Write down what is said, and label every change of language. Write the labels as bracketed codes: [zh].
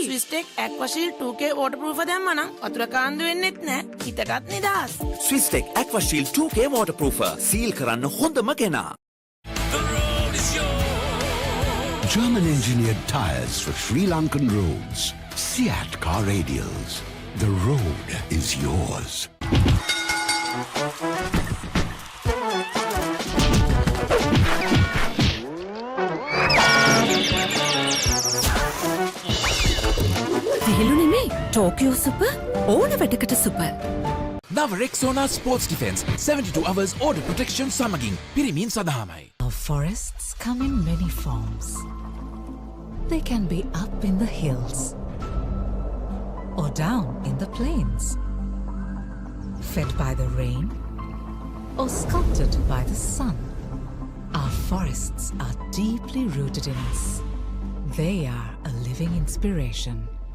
[si] Swiss tech ඇක්වාෂීල්ඩ් 2K waterproof දැම්මා නම් වතුර කාන්දු වෙන්නෙත් නැහැ. හිතටත් නිදහස්. ස්විස්ටෙක් ඇක්වාෂීල්ඩ් 2K waterproofer සීල් කරන්න හොඳම කෙනා. [en] German engineered tires for Sri Lankan roads. Seat car radials. The road is yours. [si] විහිළු නෙමෙයි. ටෝකියෝ සුපර් ඕන වැඩකට සුපර්. නව රෙක්සෝනා sports defence [en] 72 hours order protection [si] සමගින් පිරිමින් සඳහාමයි. [en] Our forests come in many forms. They can be up in the hills or down in the plains, fed by the rain or sculpted by the sun. Our forests are deeply rooted in us. They are a living inspiration.